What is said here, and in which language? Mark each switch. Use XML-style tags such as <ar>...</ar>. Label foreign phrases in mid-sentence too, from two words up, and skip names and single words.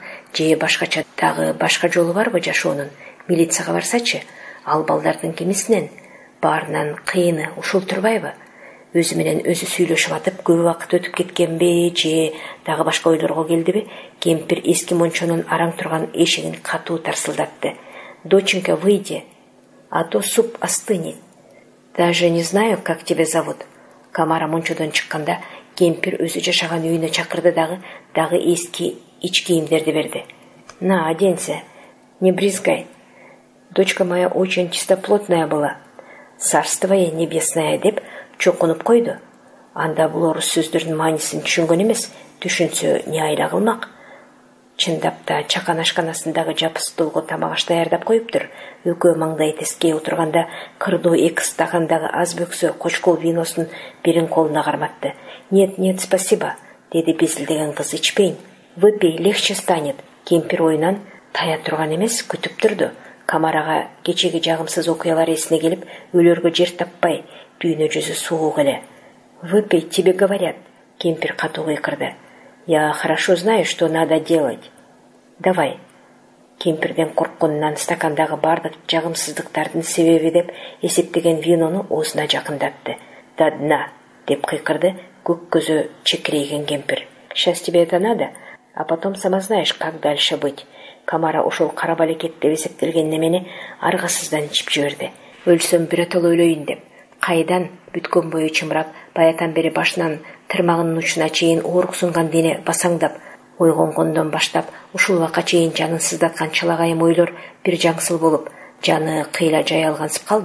<ky>Же башкача дагы башка жолу барбы жашоонун? Милицияга барсачы? Ал балдардын кимисинен? Баарынан кыйыны ушул турбайбы? Өзү менен өзү сүйлөшүп атып көп убакыт өтүп кеткенби, же дагы башка ойлорго келдиби? Кемпир эски мончонун араң турган эшигин катуу тарсылдатты.</ky> <ru>"Доченька, выйди, а то суп остынет. Даже не знаю, как тебя зовут."</ru> <ky>Камара мончодон чыкканда кемпир өзү жашаган үйүнө чакырды дагы эски ич кийимдерди берди.</ky> <ru>"На, оденься, не брезгай. Дочка моя очень чистоплотная была. Царство ей небесное"</ru> <ky>деп чокунуп койду. Анда бул орус сөздөрдүн маанисин түшүнгөн эмес, түшүнсө не айла кылмак? Чындап да чакан ашканасындагы жапы столго тамак аш даярдап коюптур. Өкөө маңдай тескей отурганда кырдуу эки стакандагы аз бөксө кочкол виносун бирин колуна карматты.</ky> <ru>Нет, спасибо"</ru> <ky>деди безилдеген кыз. "Ичпейм.</ky> <ru>Выпей, легче станет."</ru> <ky>Кемпир оюнан тая турган эмес, күтүп турду. Камарага кечеги жагымсыз окуялар эсине келип, өлөргө жер таппай, дүйнө жүзү суук эле.</ky> <ru>"Выпей, тебе говорят."</ru> <ky>Кемпир катуу кыйкырды.</ky> <ru>"Я хорошо знаю, что надо делать. Давай."</ru> <ky>Кемпирден коркконунан стакандагы бардык жагымсыздыктардын себеби деп эсептеген винону оозуна жакындатты.</ky> <ru>"До дна"</ru> <ky>деп кыйкырды көк көзү чекирейген кемпир.</ky> <ru>"Сейчас тебе это надо, а потом сама знаешь, как дальше быть."</ru> <ky>Камара ошол кара балекет деп эсептелген немени аргасыздан ичип жиберди. "Өлсөм биротоло өлөйүн" деп. Кайдан бүткөн бою чымырап, баятан бери башынан тырмагынын учуна чейин ооруксунган дене басаңдап, ойгонгондон баштап ушул убакка чейин жанын сыздаткан чалагайым ойлор бир жаңсыл болуп, жаны кыйла жай алгансып калды.</ky>